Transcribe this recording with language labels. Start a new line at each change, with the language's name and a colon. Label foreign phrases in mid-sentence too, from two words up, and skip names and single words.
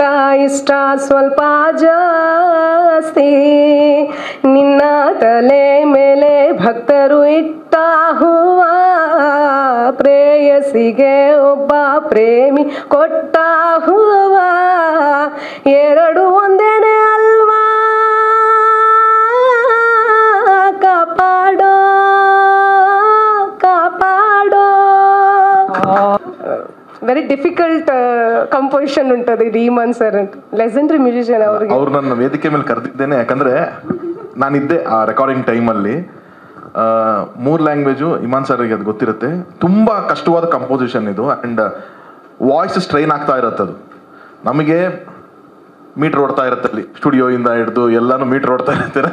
Kannada: ಇಷ್ಟ ಸ್ವಲ್ಪ ಜಾಸ್ತಿ, ನಿನ್ನ ತಲೆ ಮೇಲೆ ಭಕ್ತರು ಇಟ್ಟ ಹೂವ, ಪ್ರೇಯಸಿಗೆ ಒಬ್ಬ ಪ್ರೇಮಿ ಕೊಟ್ಟ ಹೂವ, ಎರಡು ಒಂದೇನೆ ಅಲ್ವಾ, ಕಾಪಾಡೋ
English: very difficult composition ఉంటుంది ಧೀಮನ್ ಸರ್ ಅಂತ legendary musician.
Kannada: ಅವ್ರು ನನ್ನ ವೇದಿಕೆ ಮೇಲೆ ಕರೆದಿದ್ದೇನೆ ಯಾಕಂದ್ರೆ ನಾನಿದ್ದೆ ಆ ರೆಕಾರ್ಡಿಂಗ್ ಟೈಮಲ್ಲಿ. 3 ಲ್ಯಾಂಗ್ವೇಜು ಇಮಾನ್ ಸರ್ಗೆ ಅದು ಗೊತ್ತಿರುತ್ತೆ. ತುಂಬ ಕಷ್ಟವಾದ ಕಂಪೋಸಿಷನ್ ಇದು. ಆ್ಯಂಡ್
English: voice strain
Kannada: ಆಗ್ತಾ ಇರುತ್ತೆ. ಅದು ನಮಗೆ ಮೀಟ್ರ್ ಓಡ್ತಾ ಇರುತ್ತೆ ಅಲ್ಲಿ, ಸ್ಟುಡಿಯೋಯಿಂದ ಹಿಡಿದು ಎಲ್ಲನೂ ಮೀಟ್ರ್ ಓಡ್ತಾ ಇರ್ತಾರೆ.